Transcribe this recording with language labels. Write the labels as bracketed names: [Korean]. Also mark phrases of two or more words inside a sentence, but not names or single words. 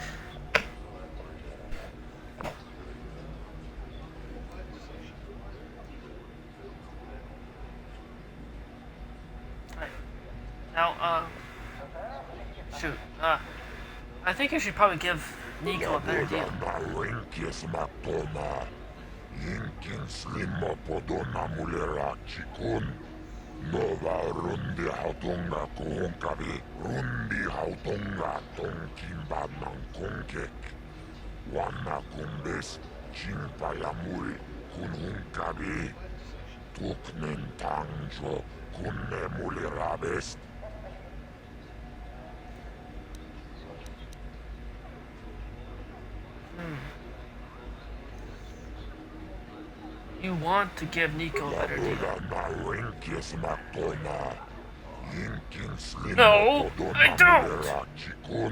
[English] Right. Now, shoot. I think I should probably give Nico a better deal. Nova rundi hautunga kuunkavi, rundi hautunga tonkimbanan konkek. Wanna kumbes, chimpa ja mui, kun hunkavi. Tuknen tangjo, kunne muli rabest. You want to give Nico a better deal. No, I don't!